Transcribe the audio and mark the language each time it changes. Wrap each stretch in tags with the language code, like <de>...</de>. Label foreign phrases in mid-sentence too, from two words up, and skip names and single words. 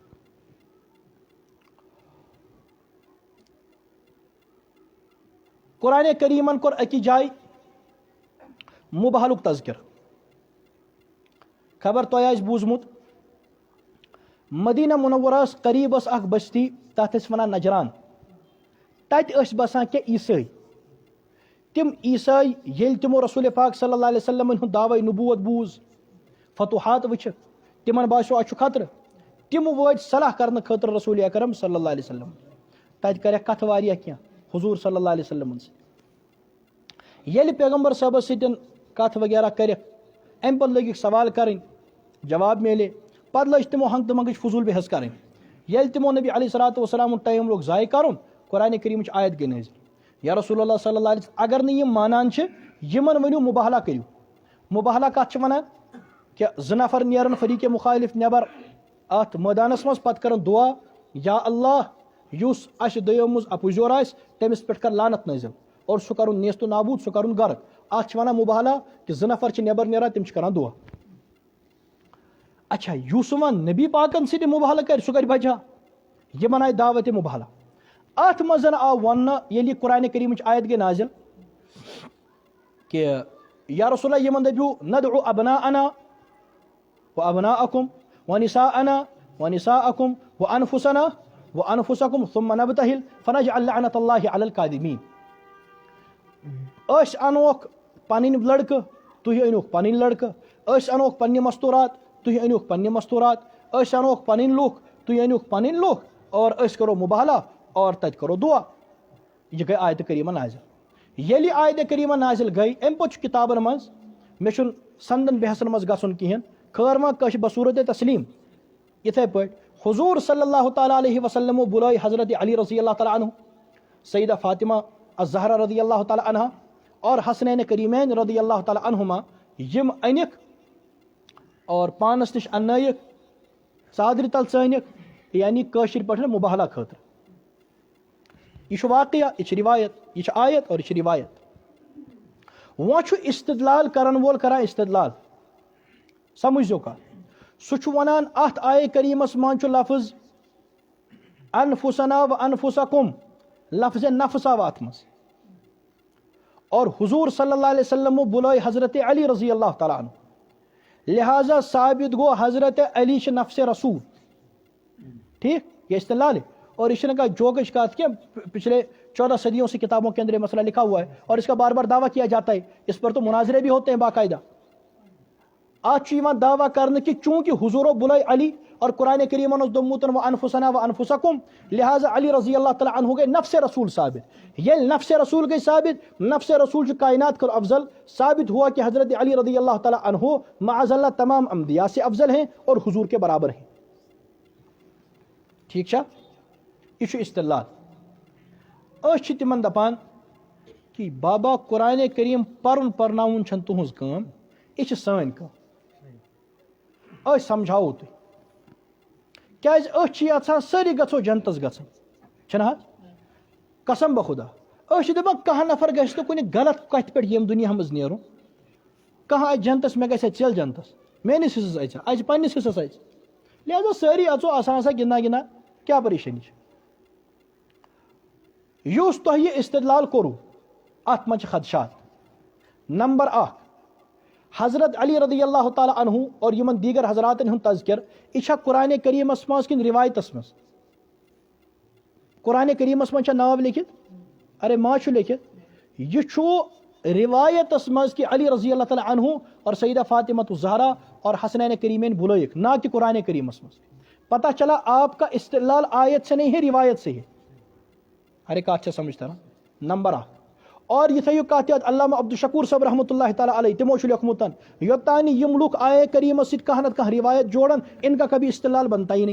<ks>قرآن کریٖمن کوٚر أکِس جایہِ مُبہلُک تذکر خبر تۄہہِ آسہِ بوٗزمُت مدینہ منورہس قریٖب ٲس اکھ بستی تتھ ٲسۍ ونان نجران تتہِ ٲسۍ بسان کینٛہہ عیٖسٲے تِم عیٖسٲے ییٚلہِ تِمو رسول پاک</ks> <ar>صلی اللہ علیہ وسلمن</ar> <ks>ہُنٛد دعوے نبوت بوٗز فتوحات وٕچھِکھ تِمن باسیو اَتہِ چھُ خطرٕ تِم وٲتۍ صلح کرنہٕ خٲطرٕ رسول اکرم</ks> <ar>صلی اللہ علیہ وسلم</ar> <ks>تتہِ کریکھ کتھٕ واریاہ کینٛہہ حضور</ks> <ar>صلی اللہ علیہ وسلمن</ar> <ks>سۭتۍ ییٚلہِ پیغمبر صٲبس سۭتۍ کتھ وغیرہ کٔرِکھ امہِ پتہٕ لٔگِکھ سوال کرٕنۍ جواب میلے پتہٕ لٔج تِمو ہنٛگہٕ تہٕ منٛگٕچ فضوٗل بحث کرٕنۍ ییٚلہِ تِمو نبی علیہ صلاتُ وسلامُن ٹایم لوگ ضایع کرُن قرآن کریٖمٕچ آیت گٔے نٲزِل</ks> <ar>یا رسول اللہ صلی اللہ علیہ وسلم</ar> <ks>اگر نہٕ یِم مانان چھِ یِمن ؤنِو مُباہلا کٔرِو مُباہلا کتھ چھِ ونان کہِ زٕ نفر نیرن فریٖقے مُخالف نٮ۪بر اتھ مٲدانس منٛز پتہٕ کرن دعا یا اللہ یُس اسہِ دۄیو منٛز اپُز یور آسہِ تٔمِس پٮ۪ٹھ کر لعنت نٲزِل اور سُہ کرُن نیست و نابوٗد سُہ کرُن غرق اتھ چھِ ونان مُباہلا کہِ زٕ نفر چھِ نٮ۪بر نیران تِم چھِ کران دعا اچھا یُس وۄنۍ نبی پاکن سۭتۍ مُباہلا کرِ سُہ کرِ بجا یِمن آیہِ دعوتِ مُباہلا اتھ منٛز آو وننہٕ ییٚلہِ یہِ قرآن کریٖمٕچ آیت گٔے نازِل کہِ</ks> <ar>یا رسول اللہ</ar> <ks>یِمن دٔپِو</ks> <ar>ندعو ابناءنا وابناءکم ونساءنا ونساءکم وانفسنا وانفسکم ثم نبتہل فنجعل لعنۃ اللہ علی الکاذبین</ar> <ks>أسۍ انوکھ پنٕنۍ لڑکہٕ تُہۍ أنِوکھ پنٕنۍ لڑکہٕ أسۍ انوکھ پننہِ مستوٗرات تُہۍ أنِوکھ پننہِ مستوٗرات أسۍ انوکھ پنٕنۍ لُکھ تُہۍ أنِوکھ پنٕنۍ لُکھ اور أسۍ کرو مُباہلا اور تتہِ کرو دعا یہِ گٔے آیتہِ کریٖمہ نازِل ییٚلہِ یہِ آیتہِ کریٖمہ نازِل گٔے امہِ پتہٕ چھُ کِتابن منٛز مےٚ چھُنہٕ سندن بحثن منٛز گژھُن کہیٖنۍ خٲر ما کٲشِر بصوٗرتِ تسلیٖم یِتھے پٲٹھۍ حضوٗر</ks> <ar>صلی اللہ تعالیٰ علیہ وسلمو</ar> <ks>بُلٲے حضرت علی</ks> <ar>رضی اللہ تعالیٰ عنہ</ar> <ks>سیدہ فاطمہ الزہرا</ks> <ar>رضی اللہ تعالیٰ عنہا</ar> <ks>اور حسنین کریٖمین</ks> <ar>رضی اللہ تعالیٰ عنہما</ar> <ks>یِم أنِکھ اور پانس نِش اننٲیِکھ ژادرِ تل ژٲنِکھ یعنی کٲشِر پٲٹھۍ مُباہلا خٲطرٕ یہ چھُ واقعہ یہ چھِ رِوایت یہ چھِ آیت اور یہ چھِ رِوایت وۄنۍ چھُ استدلال کرن وول کران استدلال سمجھزیو کتھ سُہ چھُ ونان اتھ آیے کریٖمس منٛز چھُ لفظ انفسنا و انفسکم لفظ نفس آو اتھ منٛز اور حضور</ks> <ar>صلی اللہ علیہ وسلمو</ar> <ks>بُلٲے حضرت علی</ks> <ar>رضی اللہ تعالیٰ عنہ</ar> <ks>لہٰذا ثابت گوٚو حضرت علی چھِ نفسِ رسول</ks> <ur>ٹھیک یہ استدلال ہے اور یہ</ur> <ks>چھنہٕ کانٛہہ جوکٕچ کتھ کینٛہہ</ks> <ur>پچھلے 14 صدیوں سے کتابوں کے اندر یہ مسئلہ لکھا ہوا ہے اور اس کا بار بار دعویٰ کیا جاتا ہے اس پر تو مناظرے بھی ہوتے ہیں باقاعدہ</ur> <ks>اتھ چھُ یِوان دعویٰ کرنہٕ کہ چونکہ حضورو بُلٲے علی اور قرآن کریم دوموتن</ks> <ar>و انفسنا و انفسکم،</ar> <ks>لہٰذا علی</ks> <ar>رضی اللہ تعالیٰ عنہ</ar> <ks>گئی نفس رسول ثابت. یل نفس رسول گئی ثابت، نفس رسول کائنات کر افضل،</ks> <ur>ثابت ہوا کہ حضرت علی</ur> <ar>رضی اللہ تعالیٰ عنہ معاذ اللہ</ar> <ur>تمام انبیاء سے افضل ہیں اور حضور کے برابر ہیں.</ur> <ks>ٹھیک چھا، یہ استدلال. أسۍ چھِ تِمن دپان کہ بابا قرآن کریم پرن پرناون چھن تہنز کام، یہ سٲنۍ کام. أسۍ سمجھاوو تُہۍ کیازِ أسۍ چھِ یژھان سٲری گژھو جنتس گژھٕنۍ، چھنہ حظ؟ قسم بخدا أسۍ چھِ دپان کانٛہہ نفر گژھِ نہٕ کُنہِ غلط کتھِ پٮ۪ٹھ ییٚمہِ دُنیا منٛز نیرُن. کانٛہہ اَژِ جنتس مےٚ گژھِ ژٮ۪ل جنتس، میٲنِس حصس اَژِ پننِس حصس اَژِ، لہذا سٲری اژو آسان آسان گِنٛدان گِنٛدان، کیٛاہ پریشٲنی چھِ؟ یُس تۄہہِ یہِ استدلال کوٚروٕ اتھ منٛز چھِ خدشات. نمبر اکھ، حضرت علی</ks> <ar>رضی اللہ تعالیٰ عنہ</ar> <ks>اور یمن دیگر حضراتن ہُنٛد تذکر یہ چھا قرآن کریمس مز کن روایتس مز؟ قرآن کریمس مز چھا ناو لیکھت؟ ارے ما چھُ لیکھت، یہ چھُ روایتس مز کہ علی</ks> <ar>رضی اللہ تعالیٰ عنہ</ar> <ks>اور سیدہ فاطمہ الزہرا اور حسنین کریمین بلائک، نہ کہ قرآن کریمس مز.</ks> <ur>پتہ چلا آپ کا استدلال آیت سے نہیں ہے، روایت سے ہے.</ur> <ks>ارے کات چھا سمجھ تران؟ نمبر اکھ. اور یہ تھیو کات یاد علامہ عبدالشکور صاحب</ks> <ar>رحمۃ اللہ تعالیٰ علیہ</ar> <ks>تمو چھ لیکھمت یوتانہ یم لوگ آئے کریمس سۭتۍ کانٛہہ نتہٕ کانٛہہ روایت جوڑن</ks> <ur>ان کا کبھی استدلال بنتا ہی نہیں.</ur>